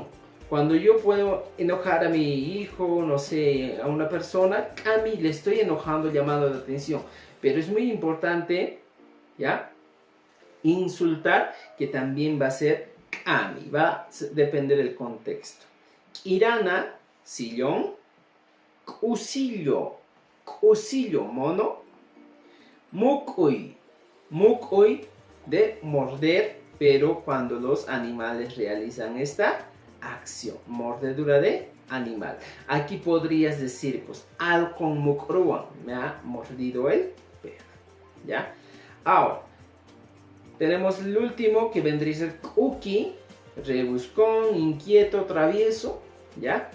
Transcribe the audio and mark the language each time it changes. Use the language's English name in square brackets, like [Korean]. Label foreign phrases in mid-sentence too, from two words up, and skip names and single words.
[Spanish] Cuando yo puedo enojar a mi hijo, no sé, a una persona, Kami, le estoy enojando, llamando la atención. Pero es muy importante, ¿ya? Insultar, que también va a ser Kami, va a depender del contexto. Irana, sillón. [Quechua] Cusillo, cusillo, mono. Mukui, mukui, [Spanish] de morder, pero cuando los animales realizan esta acción, mordedura de animal. Aquí podrías decir, pues, al con mukruan, me ha mordido el perro, ¿ya? Ahora, tenemos el último que vendría a ser kuki, rebuscón, inquieto, travieso, ¿ya?